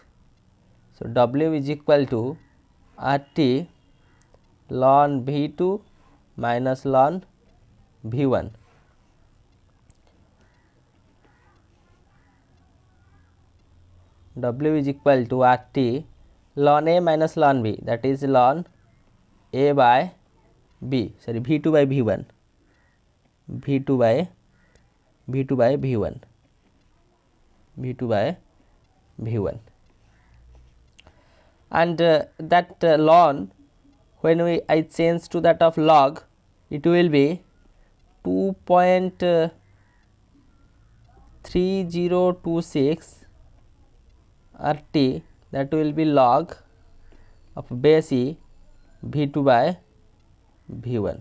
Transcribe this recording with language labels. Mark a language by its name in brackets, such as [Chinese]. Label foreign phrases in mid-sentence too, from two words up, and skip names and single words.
[English] So W is equal to RT ln V2 minus ln V1. W is equal to RT ln A minus ln B, that is ln A by B, sorry V2 by V1, V2 by V1, V2 by V1. And that ln, when I change to that of log, it will be 2.3026 RT, that will be log of base E V2 by V1.